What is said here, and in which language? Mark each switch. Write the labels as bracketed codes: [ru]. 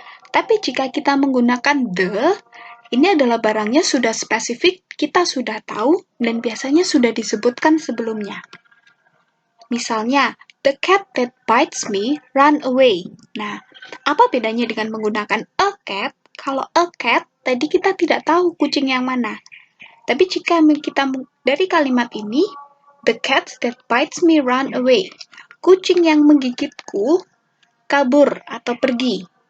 [id] Tapi jika kita menggunakan the, ini adalah barangnya sudah spesifik, kita sudah tahu, dan biasanya sudah disebutkan sebelumnya. Misalnya, [en] the cat that bites me ran away. [id] Nah, apa bedanya dengan menggunakan [en] a cat? [id] Kalau [en] a cat, [id] tadi kita tidak tahu kucing yang mana. Tapi jika kita dari kalimat ini, [en] the cat that bites me ran away. [id] Kucing yang menggigitku kabur atau pergi.